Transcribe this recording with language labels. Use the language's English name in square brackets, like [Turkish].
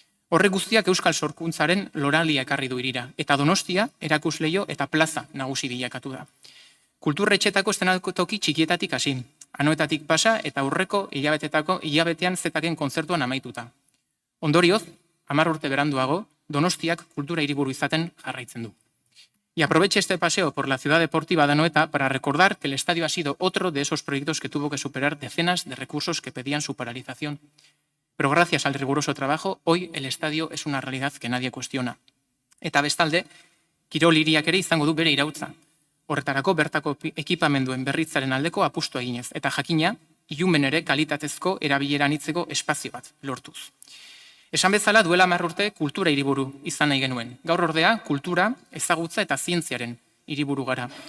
[Basque] Horrek guztiak euskal sorkuntzaren loralia ekarri du hirira, eta Donostia erakusleio eta plaza nagusi bilakatu da. Kulturretxetako eszenatoki txikietatik hasi, anoetatik pasa eta aurreko hilabetean zetaken kontzertuan amaituta. Ondorioz, 10 urte beranduago, Donostiak kultura hiriburu izaten jarraitzen du. [Spanish] Y aproveche este paseo por la ciudad deportiva de Anoeta para recordar que el estadio ha sido otro de esos proyectos que tuvo que superar decenas de recursos que pedían su paralización. Pero gracias al riguroso trabajo, hoy el estadio es una realidad que nadie cuestiona. [Basque] Eta bestalde, kirol hiriak ere izango du bere irautza. Horretarako bertako ekipamenduen berritzaren aldeko apustua eginez, eta jakina, ilumen ere kalitatezko erabilera anitzeko espazio bat lortuz. Esan bezala duela 10 urte kultura hiriburu izan nahi genuen. Gaur ordea, kultura, ezagutza eta zientziaren hiriburu gara.